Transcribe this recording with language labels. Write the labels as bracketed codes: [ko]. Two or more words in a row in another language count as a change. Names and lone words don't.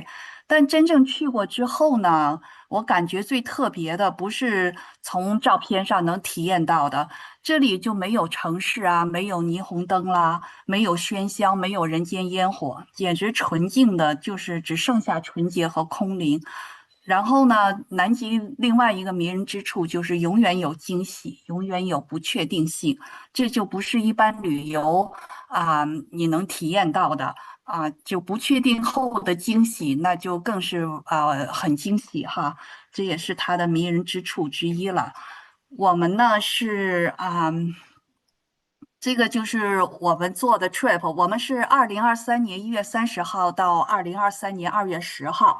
[zh] 但真正去過之後呢，我感覺最特別的不是從照片上能體驗到的，這裡就沒有城市啊，沒有霓虹燈啦，沒有喧囂，沒有人間煙火，簡直純淨的，就是只剩下純潔和空靈。然後呢，南極另外一個迷人之處就是永遠有驚喜，永遠有不確定性，這就不是一般旅遊你能體驗到的就不確定後的驚喜，那就更是很驚喜哈，這也是它的迷人之處之一了。我們呢是這個就是我們做的 trip， 我們是2023年1月30號到2023年2月10號。